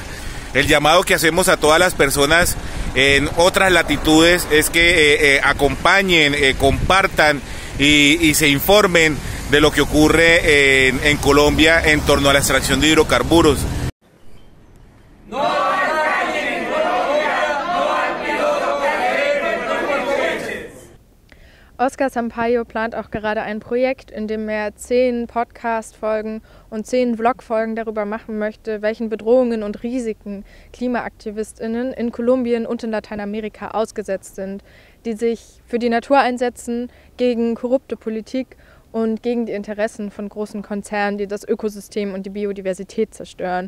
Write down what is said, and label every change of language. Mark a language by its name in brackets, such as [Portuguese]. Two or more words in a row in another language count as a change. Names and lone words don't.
[Spanish] El llamado que hacemos a todas las personas en otras latitudes es que acompañen, compartan y se informen de lo que ocurre en Colombia en torno a la extracción de hidrocarburos. [German] Oscar Sampaio plant auch gerade ein Projekt, in dem er 10 Podcast-Folgen und 10 Vlog-Folgen darüber machen möchte, welchen Bedrohungen und Risiken KlimaaktivistInnen in Kolumbien und in Lateinamerika ausgesetzt sind, die sich für die Natur einsetzen, gegen korrupte Politik und gegen die Interessen von großen Konzernen, die das Ökosystem und die Biodiversität zerstören.